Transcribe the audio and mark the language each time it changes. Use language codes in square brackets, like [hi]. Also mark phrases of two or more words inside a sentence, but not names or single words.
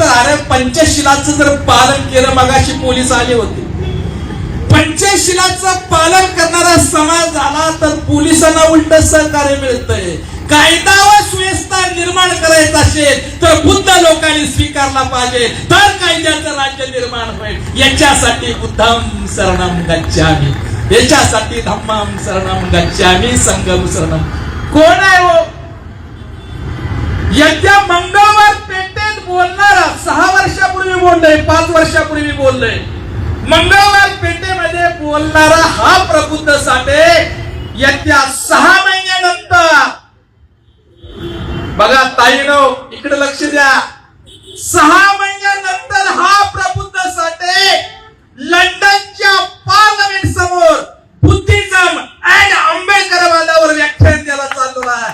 [mr] अरे पंचशिलाचं जर पालन केलं, मगाशी पोलीस आले होते, पंचशिलाचं पालन करणारा समाज झाला तर पोलिसांना उलट सहकार्य मिळतंय. कायदा व सुव्यवस्था निर्माण करायचं असेल तर बुद्ध लोकांनी स्वीकारला पाहिजे, तर कायद्याचं राज्य निर्माण होईल. [pi] याच्यासाठी बुद्धं शरणं गच्छामि, याच्यासाठी धम्मं शरणं गच्छामि, संघं शरणं. [mr] कोण आहे हो? येत्या मंगळवार पेठेत बोलणारा 6 वर्षापूर्वी बोललोय, 5 वर्षापूर्वी बोललोय, मंगळवार पेठेमध्ये बोलणारा हा प्रबुद्ध साठे येत्या 6 महिन्यानंतर, बघा ताईनो इकडे लक्ष द्या, 6 महिन्यानंतर हा प्रबुद्ध साठे लंडनच्या पार्लमेंट समोर [en] Buddhism and [mr] आंबेडकरवादावर व्याख्यान द्यायला चाललो आहे.